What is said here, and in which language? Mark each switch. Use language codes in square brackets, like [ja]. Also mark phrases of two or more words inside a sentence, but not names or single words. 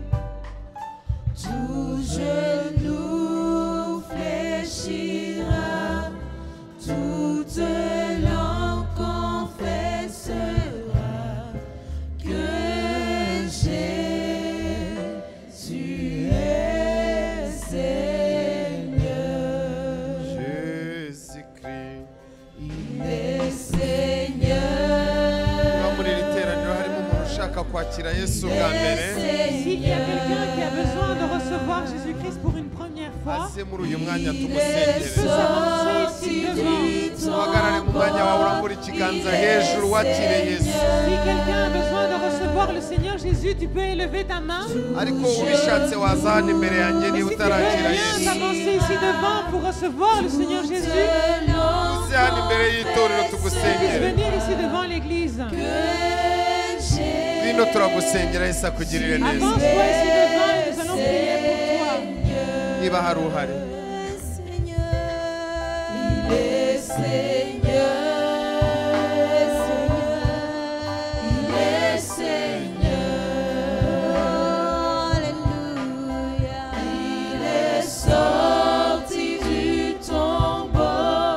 [fr] Tout genou fléchira, toute langue confessera que Jésus est Seigneur. Jésus-Christ. Il est Seigneur. [rw] Niba muri iri teraniro harimo umuntu ushaka kwakira Yesu bwa mbere, [fr] S'il y a quelqu'un qui a besoin de recevoir Jésus-Christ pour une première fois, [rw] aze muri uyu mwanya [fr] Il est [rw] tumusengere. [fr] sorti du [rw] Uhagarare mu mwanya wawe urambura ikiganza hejuru wakire Yesu. [fr] si quelqu'un a besoin de recevoir le Seigneur Jésus, tu peux élever ta main. [rw] Ariko ubishatse waza hano imbere yanjye niba [fr] Si tu veux [rw] utarakira [fr] bien [rw] Yesu. [fr] t'avancer ici devant pour recevoir le Seigneur Jésus, [rw] Uze hano imbere y'itorero [fr] puisse [rw] tugusengere. [fr] venir ici devant l'église. [rw] Bino turagusengera Yesu akugirire neza. [fr] Avance-toi ici devant et nous allons prier pour toi. [rw] Niba hari uhari, [fr] Il est Seigneur. Il est Seigneur. Alléluia. Il est sorti du tombeau.